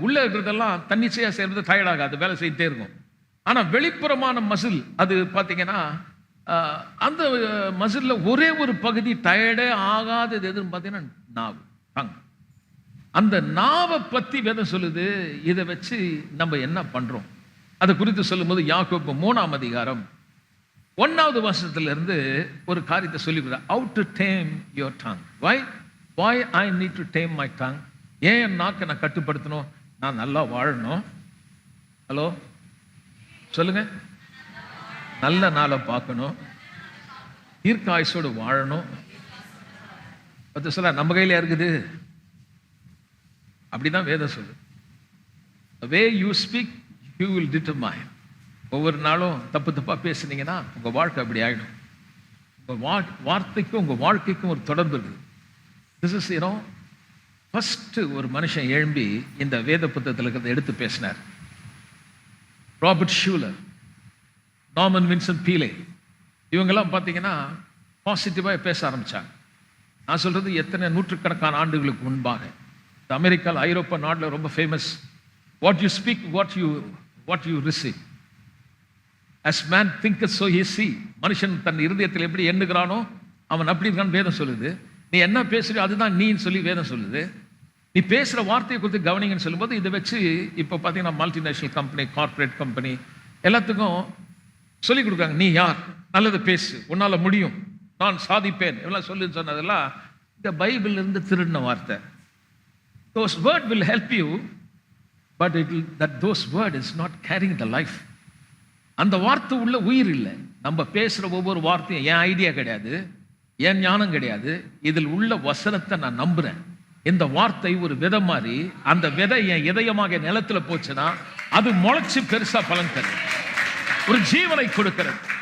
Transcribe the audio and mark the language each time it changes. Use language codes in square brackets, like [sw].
[ta] உள்ள இருக்கிறதெல்லாம் தன்னிச்சையாக சேர்ந்து டயர்ட் ஆகாது, வேலை செய்துட்டே இருக்கும். ஆனால் வெளிப்புறமான மசில் அது பார்த்தீங்கன்னா அந்த மசில்ல ஒரே ஒரு பகுதி டயர்டே ஆகாதது எதுன்னு பார்த்தீங்கன்னா நாவு, டங். அந்த நாவை பற்றி வேதம் சொல்லுது. இதை வச்சு நம்ம என்ன பண்றோம் அதை குறித்து சொல்லும்போது யாக்கோபு 3ஆம் அதிகாரம் 1வது வசனத்திலிருந்து ஒரு காரியத்தை சொல்லிவிடுறேன். [en] how to tame your tongue. why I need to tame my tongue. [ta] ஏன் என் நாக்கை நான் கட்டுப்படுத்தணும்? நான் நல்லா வாழணும். ஹலோ சொல்லுங்க. நல்ல நாளை பார்க்கணும், தீர்க்க ஆயுசோடு வாழணும். பத்து சொல்ல நம்ம கையில இருக்குது. அப்படிதான் வேதம் சொல்லு. [en] the way you speak you will determine. [ta] ஒவ்வொரு நாளும் தப்பு தப்பா பேசுனீங்கன்னா உங்க வாழ்க்கை அப்படி ஆயிடும். உங்க வார்த்தைக்கும் உங்க வாழ்க்கைக்கும் ஒரு தொடர்பு இருக்குது. [en] this is first [ta] ஒரு மனுஷன் எழும்பி இந்த வேத புத்தகத்தில் இருக்கிறத எடுத்து பேசினார். Robert Schuler, Norman Vincent Pelé, இவங்கெல்லாம் பார்த்தீங்கன்னா பாசிட்டிவாக பேச ஆரம்பித்தாங்க. நான் சொல்கிறது எத்தனை நூற்றுக்கணக்கான ஆண்டுகளுக்கு முன்பாக. அமெரிக்காவில், ஐரோப்பா நாட்டில் ரொம்ப famous. [en] What you speak, what you receive. as man thinketh so he see. [ta] மனுஷன் தன் இருதயத்தில் எப்படி எண்ணுகிறானோ அவன் அப்படி இருக்கான்னு வேதம் சொல்லுது. நீ என்ன பேசுறியோ அதுதான் நீன்னு சொல்லி வேதம் சொல்லுது. நீ பேசுகிற வார்த்தையை குறித்து கவனிங்கன்னு சொல்லும்போது இதை வச்சு இப்போ பார்த்தீங்கன்னா மல்டிநேஷனல் கம்பெனி, கார்பரேட் கம்பெனி எல்லாத்துக்கும் சொல்லிக் கொடுக்குறாங்க. நீ யார், நல்லது பேசு, உன்னால் முடியும், நான் சாதிப்பேன், எல்லாம் சொல்லி சொன்னதெல்லாம் இந்த பைபிள் இருந்து திருடின வார்த்தை. [en] those word will help you, but those word is not carrying the life. [ta] அந்த வார்த்தை உள்ள உயிர் இல்லை. நம்ம பேசுகிற ஒவ்வொரு வார்த்தையும் என் ஐடியா கிடையாது, என் ஞானம் கிடையாது. இதில் உள்ள வசனத்தை நான் நம்புகிறேன். இந்த வார்த்தை ஒரு விதை மாதிரி, அந்த விதை என் இதயமாக நிலத்தில் போச்சுன்னா அது முளைச்சு பெருசா பலன் தரும், ஒரு ஜீவனை கொடுக்கிறது.